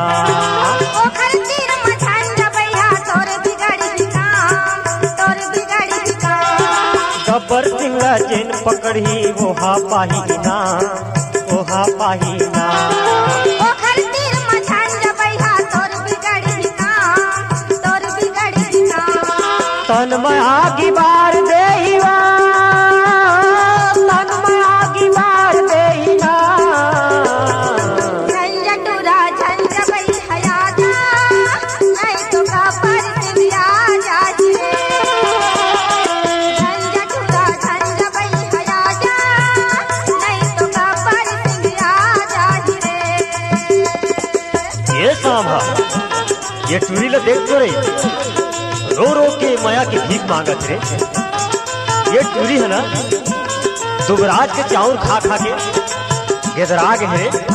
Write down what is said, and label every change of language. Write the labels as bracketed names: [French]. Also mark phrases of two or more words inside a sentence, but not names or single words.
[Chhattisgarhi] ओखर तीर में झंझ बइहा तोर बिगड़ी काम तोर बिगड़ी काम। गब्बर सिंह ला जेन पकड़ी ओहा पाहीना ओहा पाहीना। ओखर तीर में झंझ बइहा तोर बिगड़ी काम तोर बिगड़ी काम। तन में आगी बार देहिवा तन में आगी बार देहिना। झंझटूरा झंझ बई हया जा नहीं तो गब्बर सिंह आ जागे। झंझटूरा झंझ बई हया जा नहीं तो गब्बर सिंह आ जागे। ये सांभा ये टूरी ला देख तो रही रो रो के माया की भीख मांगत रे। ये टूरी है ना दुबराज के चाउर खा खा के गेदरा गए रे।